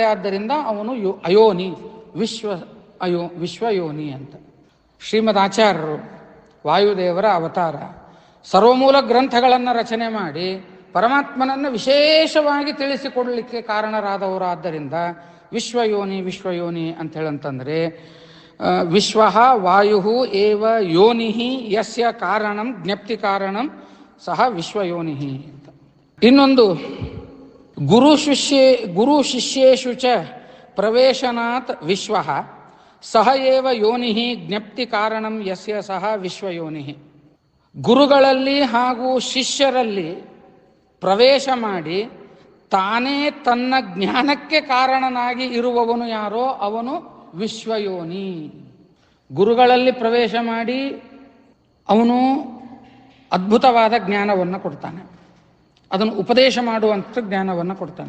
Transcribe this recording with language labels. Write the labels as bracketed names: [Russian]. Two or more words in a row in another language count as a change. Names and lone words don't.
[Kannada] ಆದ್ದರಿಂದ ಅವನು ಅಯೋನಿ, ವಿಶ್ವಯೋನಿ ಅಂತ. ಶ್ರೀಮದ್ ಆಚಾರ್ಯರು ವಾಯುದೇವರ ಅವತಾರ, ಸರ್ವಮೂಲ ಗ್ರಂಥಗಳನ್ನು ರಚನೆ ಮಾಡಿ ಪರಮಾತ್ಮನನ್ನು ವಿಶೇಷವಾಗಿ ತಿಳಿಸಿಕೊಡಲಿಕ್ಕೆ ಕಾರಣರಾದವರಾದ್ದರಿಂದ ವಿಶ್ವಯೋನಿ ಅಂತ ಹೇಳಂತಂದರೆ, [Sanskrit] ವಿಶ್ವ ವಾಯು ಏವ ಯೋನಿ ಯಸ್ಯ ಕಾರಣಂ ಜ್ಞಪ್ತಿ ಕಾರಣಂ ಸಹ ವಿಶ್ವಯೋನಿ [Kannada] ಅಂತ. [Sanskrit] ಇನ್ನೊಂದು, ಗುರು ಶಿಷ್ಯೇಷು ಚ ಪ್ರವೇಶನಾತ್ ವಿಶ್ವ ಸಹ ಏವ ಯೋನಿ ಜ್ಞಪ್ತಿ ಕಾರಣಂ ಯಸ್ಯ ಸಹ ವಿಶ್ವಯೋನಿ. [Kannada] ಗುರುಗಳಲ್ಲಿ ಹಾಗೂ ಶಿಷ್ಯರಲ್ಲಿ ಪ್ರವೇಶ ಮಾಡಿ ತಾನೇ ತನ್ನ ಜ್ಞಾನಕ್ಕೆ ಕಾರಣನಾಗಿ ಇರುವವನು ಯಾರೋ ಅವನು ವಿಶ್ವಯೋನಿ. ಗುರುಗಳಲ್ಲಿ ಪ್ರವೇಶ ಮಾಡಿ ಅವನು ಅದ್ಭುತವಾದ ಜ್ಞಾನವನ್ನು ಕೊಡ್ತಾನೆ, ಅದನ್ನು ಉಪದೇಶ ಮಾಡುವಂಥ ಜ್ಞಾನವನ್ನು ಕೊಡ್ತಾನೆ.